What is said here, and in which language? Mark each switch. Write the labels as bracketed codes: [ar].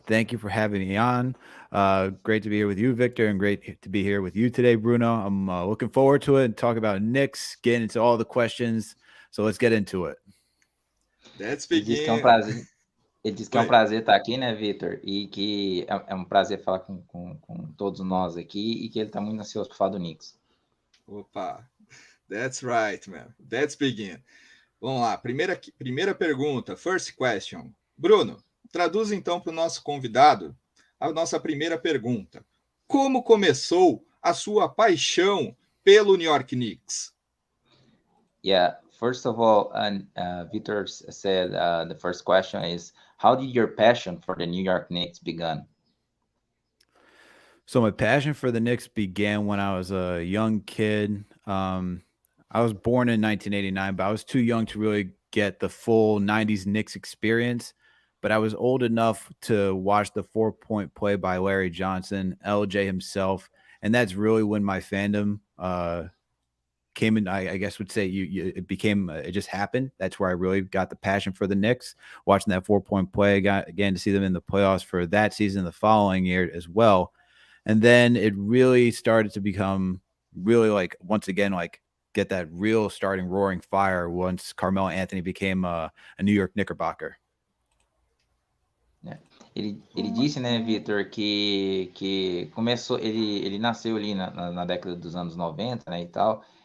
[en] Thank you for having me on. Great to be here with you, Victor, and great to be here with you today, Bruno. I'm looking forward to it and talk about Knicks, getting into all the questions. So let's get into it. Let's begin. [pt] Ele diz que é um prazer estar aqui, né, Victor? E que é um prazer falar com todos nós aqui e que ele está muito ansioso para falar do Knicks. [en] Opa, that's right, man. Let's begin. [pt] Vamos lá, primeira pergunta, [en] first question. [pt] Bruno, traduz então para o nosso convidado a nossa primeira pergunta. Como começou a sua paixão pelo New York Knicks? [en] Yeah, first of all, Victor said the first question is, how did your passion for the New York Knicks begin? So my passion for the Knicks began when I was a young kid. I was born in 1989, but I was too young to really get the full 90s Knicks experience. But I was old enough to watch the 4-point play by Larry Johnson, LJ himself. And that's really when my fandom came in. I guess would say it just happened. That's where I really got the passion for the Knicks, watching that 4-point play again to see them in the playoffs for that season, the following year as well. And then it really started to become really like, once again, like get that real starting roaring fire once Carmelo Anthony became a New York Knickerbocker. [pt] Ele disse, né, Victor, que começou, ele nasceu ali na década dos anos 90, né, e tal.